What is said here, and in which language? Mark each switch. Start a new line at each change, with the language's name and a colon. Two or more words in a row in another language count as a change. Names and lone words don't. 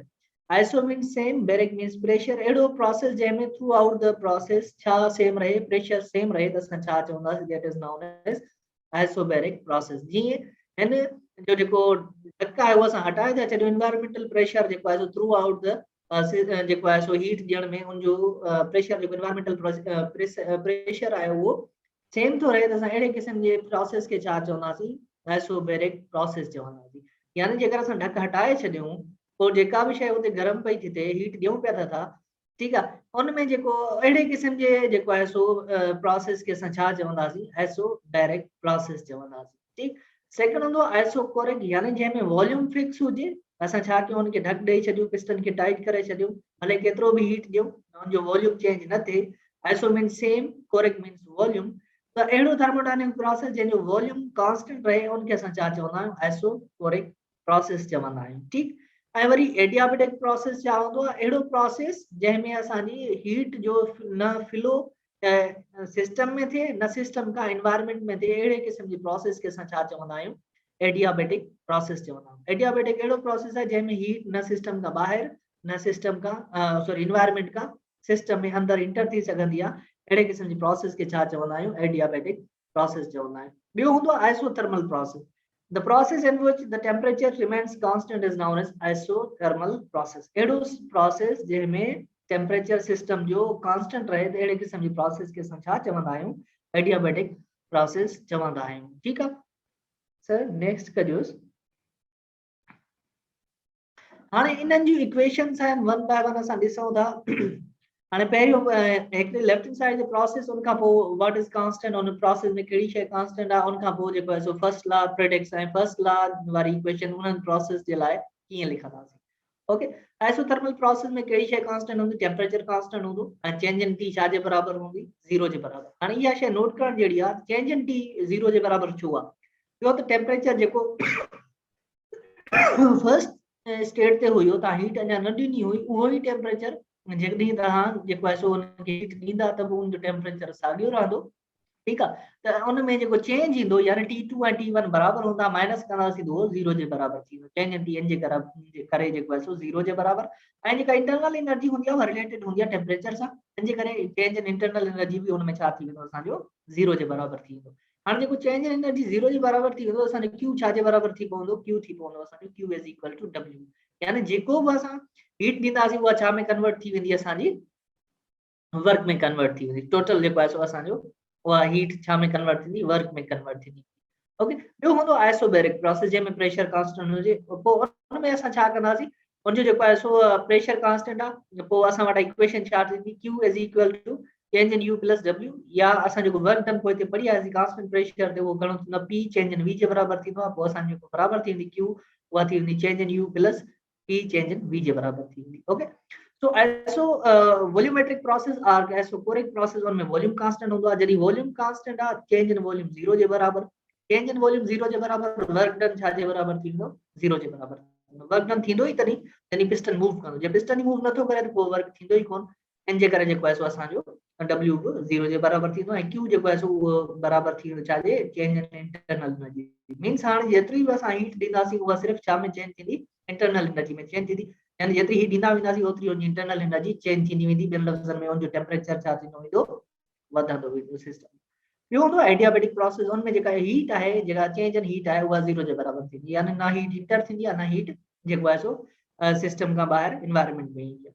English: iso means same, baric means pressure.
Sindhi: अहिड़ो प्रोसेस जंहिंमें
English: through out the process
Sindhi: छा सेम रहे,
English: pressure same
Sindhi: रहे, त असां छा चवंदासीं,
English: that is known as isobaric process.
Sindhi: जीअं हिन जो जेको ढक आहे उहो असां हटाए था छॾियूं,
English: environmental pressure
Sindhi: जेको आहे
English: through out the
Sindhi: जेको आहे सो हीट ॾियण में उनजो प्रेशर जेको
English: environmental pressure
Sindhi: आहे उहो सेम थो रहे, त असां अहिड़े क़िस्म जे प्रोसेस खे छा चवंदासीं,
English: isobaric process
Sindhi: चवंदासीं। यानी जेकर असां ढक हटाए छॾियूं, पोइ जेका बि शइ उते गरम पई थी थिए, हीट ॾियूं पिया था, ठीकु आहे, उनमें जेको अहिड़े क़िस्म जे जेको आहे सो प्रोसेस खे असां छा चवंदासीं,
English: isobaric process
Sindhi: चवंदासीं। ठीकु, सेकंड हूंदो आइसोकोरिक, यानी जंहिंमें
English: volume fix
Sindhi: हुजे, असां छा कयूं, उनखे ढक ॾेई छॾियूं, पिस्टन खे टाइट करे छॾियूं, भले केतिरो बि हीट ॾियूं, उनजो
English: volume change
Sindhi: न थिए।
English: iso means same, choric means volume.
Sindhi: त अहिड़ो
English: thermodynamic process
Sindhi: जंहिंजो
English: volume constant
Sindhi: रहे, उनखे असां छा चवंदा आहियूं,
English: isochoric process
Sindhi: चवंदा आहियूं। ठीकु, ऐं वरी
English: adiabatic process
Sindhi: छा हूंदो आहे, अहिड़ो प्रोसेस जंहिंमें असांजी हीट जो न
English: flow system
Sindhi: में थिए, न सिस्टम खां एनवायरमेंट में थिए, अहिड़े क़िस्म जी प्रोसेस खे असां छा चवंदा आहियूं,
English: adiabatic process
Sindhi: चवंदा आहियूं। एडियाबैटिक अहिड़ो प्रोसेस आहे जंहिंमें हीट न सिस्टम खां ॿाहिरि, न सिस्टम खां
English: sorry environment
Sindhi: खां सिस्टम में अंदर इंटर थी सघंदी आहे। अहिड़े क़िस्म जी प्रोसेस खे छा चवंदा आहियूं,
English: adiabatic process
Sindhi: चवंदा आहियूं। ॿियो हूंदो आहे
English: isothermal process. The process in which the temperature remains constant is known as isothermal process।
Sindhi: अहिड़ो प्रोसेस जंहिंमें
English: temperature system
Sindhi: जो कांस्टेंट रहे, त अहिड़े क़िस्म जी प्रोसेस खे असां छा चवंदा आहियूं,
English: adiabatic process
Sindhi: चवंदा आहियूं। ठीकु आहे
English: sir next
Sindhi: कजोसि। हाणे इन्हनि जूं इक्वेशन्स आहिनि, 1 बाय 1 असां ॾिसूं था। हाणे पहिरियों हिकिड़े
English: left side
Sindhi: जो प्रोसेस, उनखां पोइ
English: what is constant,
Sindhi: उन प्रोसेस में कहिड़ी शइ कांस्टेंट आहे, उनखां पोइ जेको आहे सो
English: first law predicts,
Sindhi: ऐं
English: first law
Sindhi: वारी इक्वेशन उन्हनि प्रोसेस जे लाइ कीअं लिखंदासीं। ओके,
English: isothermal process
Sindhi: में कहिड़ी शइ कांस्टेंट हूंदी,
English: temperature constant
Sindhi: हूंदो, ऐं
English: change in T
Sindhi: छा जे बराबरि हूंदी, 0 जे बराबरि। हाणे इहा शइ नोट करण जहिड़ी आहे,
English: change in T
Sindhi: 0 जे बराबरि छो आहे, छो त टेम्परेचर जेको
English: first state
Sindhi: ते हुयो, तव्हां हीट अञा न ॾिनी हुई, उहो ई टेम्परेचर जेकॾहिं तव्हां जेको आहे सो उनखे हीट ॾींदा त पोइ उनजो टेम्परेचर साॻियो रहंदो,
Hindi: ठीक है।
Sindhi: तो उनमें जो चेंज इंदो यानी T2 ऐं T1 बराबर होंदा, माइनस कंदासीं तो 0 जे बराबर थी वेंदो,
English: change in Tn
Sindhi: जे करे जेको आहे सो 0 जे बराबर। ऐं जेका
English: internal energy
Sindhi: हूंदी आहे रिलेटेड हूंदी आहे टेम्परेचर सां, इन जे करे
English: change in internal energy
Sindhi: भी उनमें छा थी वेंदो असांजो 0 जे बराबर थी वेंदो। हाणे जेको
English: change in energy
Sindhi: 0 जे बराबर थी वेंदो, असांजो Q छा जे बराबर थी पवंदो, Q थी पवंदो असांजो
English: Q is equal to W,
Sindhi: यानी जेको भी असां हीट ॾींदासीं उहा छा में कन्वर्ट थी वेंदी असांजी वर्क में कन्वर्ट थी वेंदी, टोटल जेको आहे सो असांजो उहा हीट छा में कन्वर्ट थींदी, वर्क में कन्वर्ट थींदी। ओके, ॿियो हूंदो
English: isobaric process
Sindhi: जंहिंमें
English: pressure constant
Sindhi: हुजे, पोइ उन में असां छा कंदासीं, उनजो जेको आहे सो
English: pressure constant
Sindhi: आहे, पोइ असां वटि इक्वेशन छा थींदी,
English: Q is equal to change in U plus W,
Sindhi: या असां जेको
English: work done
Sindhi: पोइ हिते पढ़ी आयासीं
English: constant pressure
Sindhi: ते, उहो घणो थींदो
English: P change in V
Sindhi: जे बराबर थींदो आहे, पोइ असांजो जेको बराबर थींदी Q उहा थी वेंदी
English: change in U plus P change in V
Sindhi: जे बराबर थींदी। ओके,
English: so iso volumetric process or isoporic process
Sindhi: उनमें
English: volume constant
Sindhi: होंदो आहे, जॾहिं
English: volume constant
Sindhi: आहे
English: change in volume
Sindhi: 0 जे बराबर,
English: change in volume
Sindhi: 0 जे बराबर,
English: work done
Sindhi: छा जे बराबर थींदो 0 जे बराबर,
English: work done
Sindhi: थींदो ई तॾहिं जॾहिं
English: piston move
Sindhi: कंदो, जे पिस्टन ही मूव नथो करे त पोइ वर्क थींदो ई कोन, इन जे करे जेको आहे सो असांजो W बि 0 जे बराबर थींदो ऐं Q जेको आहे सो उहो बराबर थी वेंदो छा जे
English: change in internal energy,
Sindhi: मींस हाणे जेतिरी बि असां हीट ॾींदासीं उहा सिर्फ़ छा में चेंज थींदी,
English: internal energy
Sindhi: में चेंज थींदी, यानी जेतिरी हीट ॾींदा वेंदासीं ओतिरी उनजी
English: internal energy
Sindhi: चेंज थींदी वेंदी, ॿियनि लफ़्ज़नि में उनजो टेम्परेचर छा थींदो वेंदो, वधंदो वेंदो सिस्टम। ॿियो हूंदो
English: adiabatic process,
Sindhi: उनमें जेका हीट आहे, जेका
English: change in heat
Sindhi: आहे उहा 0 जे बराबर थींदी, यानी ना
English: heat enter
Sindhi: थींदी आहे, ना हीट जेको आहे सो सिस्टम खां ॿाहिरि एनवायरनमेंट में ईंदी आहे।